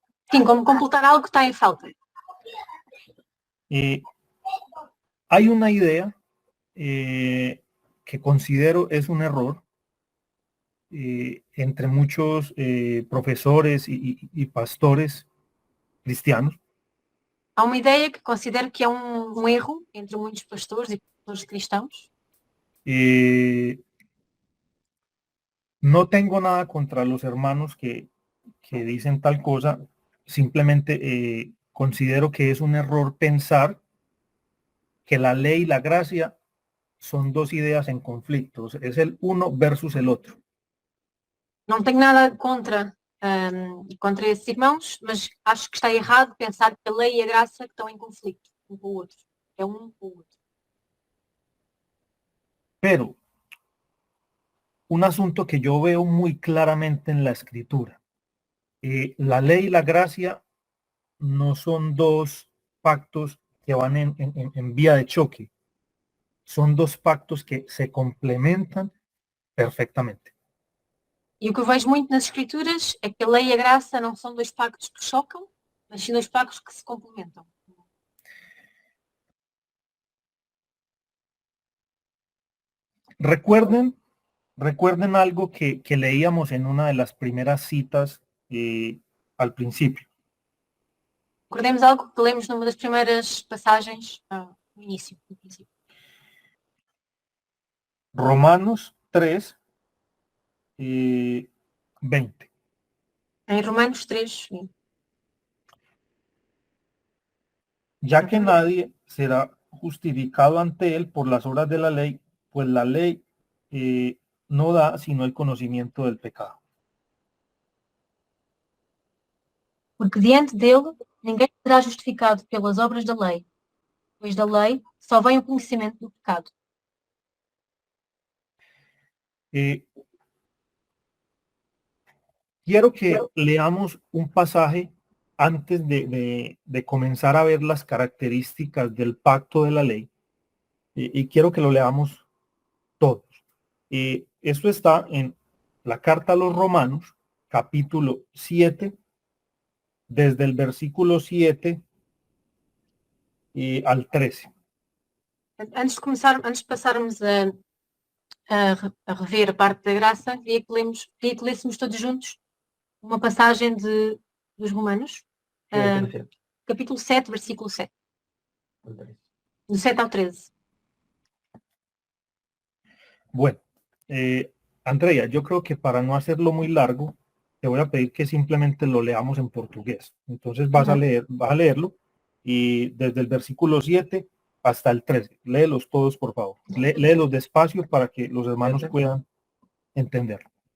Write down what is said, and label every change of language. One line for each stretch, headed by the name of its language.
Portuguese: Sim, como completar algo que está em falta.
Spanish: Hay una idea que considero es un error entre muchos profesores y pastores cristianos.
Portuguese: Há uma ideia que considero que é um erro entre muitos pastores e pastores cristãos.
Spanish: No tengo nada contra los hermanos que dicen tal cosa, simplemente considero que es un error pensar que la ley y la gracia son dos ideas en conflicto, es el uno versus el otro.
Portuguese: Não tenho nada contra esses irmãos, mas acho que está errado pensar que a lei e a graça estão em conflito um com o outro. É um com o outro.
Spanish: Pero un asunto que yo veo muy claramente en la escritura, la ley y la gracia no son dos pactos que van en vía de choque, son dos pactos que se complementan perfectamente.
Portuguese: E o que eu vejo muito nas escrituras é que a lei e a graça não são dois pactos que chocam, mas sim dois pactos que se complementam.
Spanish: Recuerden algo que leíamos en una de las primeras citas al principio.
Portuguese: Recordemos algo que lemos numa das primeiras passagens no início.
Spanish: Romanos 3, 20.
Portuguese: Em Romanos 3, 20.
Spanish: Ya que nadie será justificado ante él por las obras de la ley, pues la ley no da sino el conocimiento del pecado.
Portuguese: Porque diante dele ninguém será justificado pelas obras da lei, pois da lei só vem o conhecimento do pecado.
Spanish: Quiero que leamos un pasaje antes de comenzar a ver las características del pacto de la ley, y quiero que lo leamos todos. Esto está en la carta a los Romanos, capítulo 7, desde el versículo 7 al 13.
Portuguese: Antes de passarmos a rever a parte da graça, queria que lêssemos todos juntos uma passagem dos Romanos, capítulo 7, versículo 7. Do 7 ao 13.
Spanish: Bueno, Andrea, yo creo que para no hacerlo muy largo, te voy a pedir que simplemente lo leamos en portugués. Entonces vas a leerlo, y desde el versículo 7 hasta el 13. Léelos todos, por favor. Léelos despacio para que los hermanos puedan entenderlo.